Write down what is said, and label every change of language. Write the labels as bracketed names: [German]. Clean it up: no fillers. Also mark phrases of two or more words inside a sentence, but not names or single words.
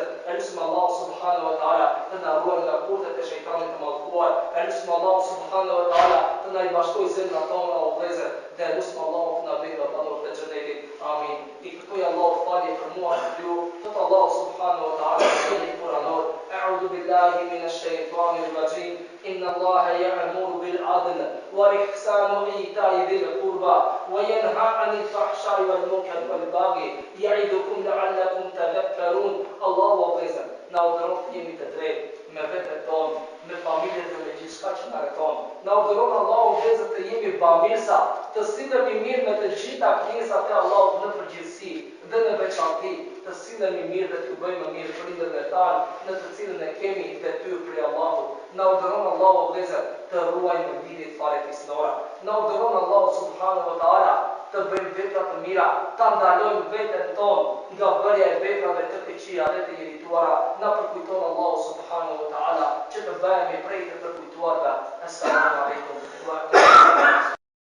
[Albanian] Elusim Allah [Arabic] سبحانه وتعالى [Albanian] të na ruaj nga kurthet e shejtanit të mallkuar. Elusim Allah [Arabic] سبحانه وتعالى [Albanian] të na bashkojë zemrat tona o vëllezër. Dhe elusim Allah të na bëjë nga banor të xhenetit. Amin. I kërkoj Allahu falje për mua dhe ju. Thot Allah [Arabic] سبحانه وتعالى [Albanian] në ajetin kuranor: [Arabic] أعوذ بالله من الشيطان الرجيم. إن الله يأمر بالعدل والإحسان وإيتاء ذي القربى وينهى عن الفحشاء والمنكر والبغي يعظكم لعلكم تذكرون. الله أكبر. [Albanian] Na udhëron të jemi të drejtë me veten tonë, me familjen dhe me gjithçka që na rrethon. Na udhëron Allahu vëllezër të jemi bamirësa, të sillemi mirë me të gjitha krijesat e Allahut në përgjithësi dhe në veçanti, të sillemi mirë dhe të bëjmë mirë prindërve tanë, në të cilën e kemi detyrë për Allahut. Na udhëron Allahu vëllezër të ruajmë lidhjet farefisnore. Na udhëron Allahu [Arabic] سبحانه وتعالى [Albanian] të bëjmë vepra të mira, ta ndalojmë veten tonë nga bërja e veprave të këqija dhe të irrituara. Na përkujton Allahu [Arabic] سبحانه وتعالى [Albanian] që të bëhemi prej të përkujtuarve. [Arabic] السلام عليكم ورحمة الله.